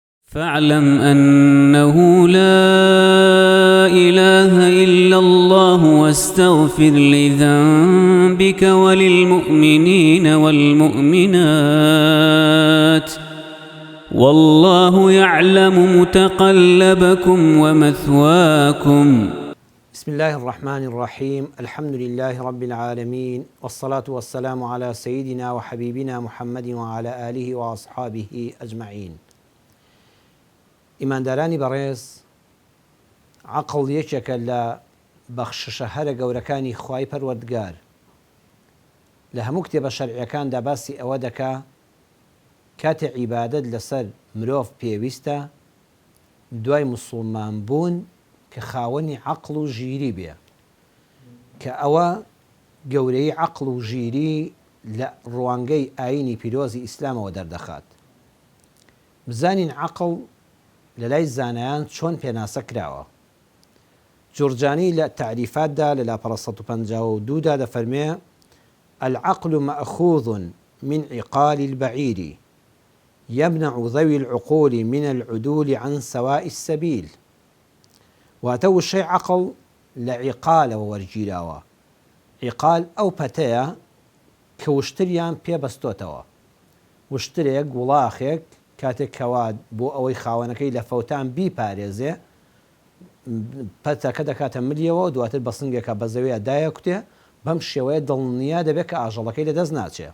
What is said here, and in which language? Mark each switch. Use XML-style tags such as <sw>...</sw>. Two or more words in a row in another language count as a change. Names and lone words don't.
<ar>فاعلم أنه لا إله إلا الله واستغفر لذنبك وللمؤمنين والمؤمنات والله يعلم متقلبكم ومثواكم. بسم الله الرحمن الرحيم. الحمد لله رب العالمين، والصلاة والسلام على سيدنا وحبيبنا محمد وعلى آله وأصحابه أجمعين.</ar> <ckb>ئیماندارانی بەڕێز، عەقڵ یەکێکە لە بەخششە هەرە گەورەکانی خوای پەروەردگار. لە هەموو کتێبە شەرعیەکاندا باسی ئەوە دەکا کاتێ عیبادەت لەسەر مرۆڤ پێویستە دوای موسڵمان بوون کە خاوەنی عەقڵ و ژیری بێ، کە ئەوە گەورەی عەقڵ و ژیری لە ڕوانگەی ئایینی پیرۆزی ئیسلامەوە دەردەخات. بزانین عەقڵ لە لای زانایان چۆن پێناسە کراوە. جورجانی لە تعریفاتدا لە لاپەڕە 152دا دەفەرمێ:</ckb> <ar>العقل مأخوذ من عقال البعير يمنع ذوي العقول من العدول عن سواء السبيل.</ar> <ckb>واتو</ckb> <ar>الشيء عقل لعقال</ar> <ckb>وورجيراوە. عقال ئەو پەتەیە کە وشتریان پێ بەستۆتەوە. وشترێک وڵاخێک کاتێک کەوا بۆ ئەوەی خاوەنەکەی لە فەوتان بیپارێزێ، پەتەکە دەکاتە ملیەوە و دواتر بە سنگێکە بە زەویە دایەکوتێ، بەم شێوەیە دڵنیا دەبێت کە ئاژەڵەکەی لەدەست ناچێت.</ckb>